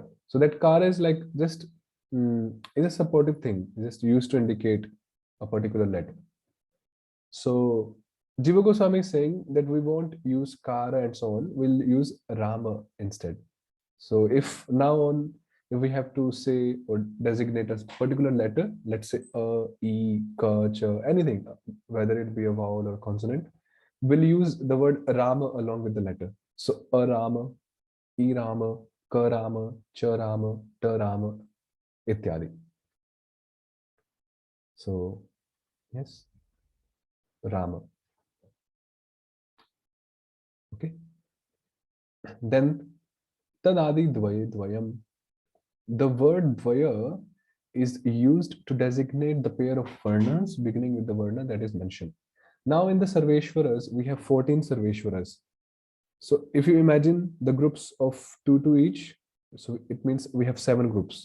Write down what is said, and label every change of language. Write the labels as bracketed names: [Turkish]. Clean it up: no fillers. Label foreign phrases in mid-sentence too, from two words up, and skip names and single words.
[English] So that kara is like just is a supportive thing, just used to indicate a particular letter. So Jiva Goswami is saying that we won't use kara and so on, we'll use Rama instead. So if now on, if we have to say or designate a particular letter, let's say a, e, ka, cha, anything, whether it be a vowel or consonant, we'll use the word Rama along with the letter. So a Rama, e Rama, ka Rama, cha Rama, ta Rama, ityadi. So yes, Rama. Okay. [Sanskrit] Then tadadi dvaye dvayam. [English] The word dvaya is used to designate the pair of varnas beginning with the varna that is mentioned. Now in the Sarveshwaras, we have 14 Sarveshwaras. So if you imagine the groups of 2 to each, so it means we have 7 groups.